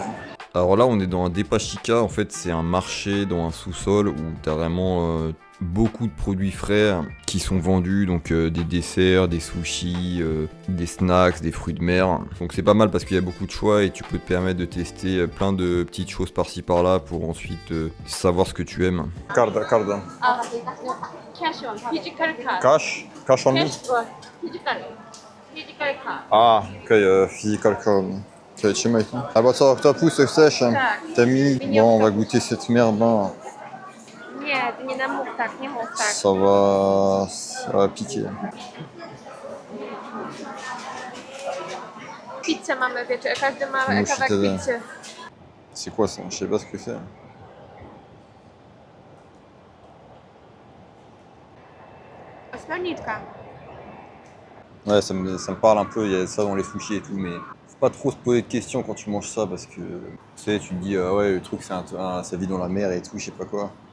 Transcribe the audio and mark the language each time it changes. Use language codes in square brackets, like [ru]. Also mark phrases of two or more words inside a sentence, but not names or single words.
[fr] Alors là, on est dans un Depashika, en fait, c'est un marché dans un sous-sol où t'as vraiment beaucoup de produits frais qui sont vendus, donc des desserts, des sushis, des snacks, des fruits de mer. Donc c'est pas mal parce qu'il y a beaucoup de choix et tu peux te permettre de tester plein de petites choses par-ci par-là pour ensuite savoir ce que tu aimes. [en] Card. Cash on, physical card. Cash on me? Physical card. Ah, ok, physical card. [fr] Ah bah ça, octopus sèche. T'as mis. Bon, on va goûter cette merde là. [pl] Nie, nie na mów tak, nie mów tak. [fr] Ça va piquer. [pl] Pizzę mamy, wiecie, każdy ma Musi kawałek tyle. pizzy. [fr] C'est quoi ça? Je sais pas ce que c'est. [pl] Ośmiorniczka. [fr] Ouais, ça me parle un peu, il y a ça dans les sushis et tout, mais faut pas trop se poser de questions quand tu manges ça parce que tu sais, tu te dis ouais, le truc ça vit dans la mer et tout, je sais pas quoi.